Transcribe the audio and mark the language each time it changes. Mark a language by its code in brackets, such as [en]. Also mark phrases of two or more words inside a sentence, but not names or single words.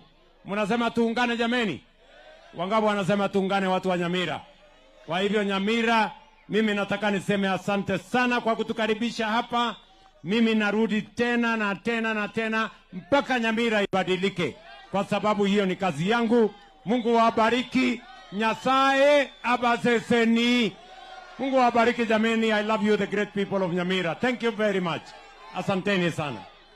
[sw] Mnasema tuungane jameni? Wangapi wanasema tuungane, watu wa Nyamira? Kwa hivyo Nyamira, mimi nataka niseme asante sana kwa kutukaribisha hapa. Mimi narudi tena na tena na tena mpaka Nyamira ibadilike, kwa sababu hiyo ni kazi yangu. Mungu wabariki. [guz] Nyasaye abaseseni. [sw] Mungu wabariki jameni. [en] I love you, the great people of Nyamira. Thank you very much. [sw] Asanteni sana.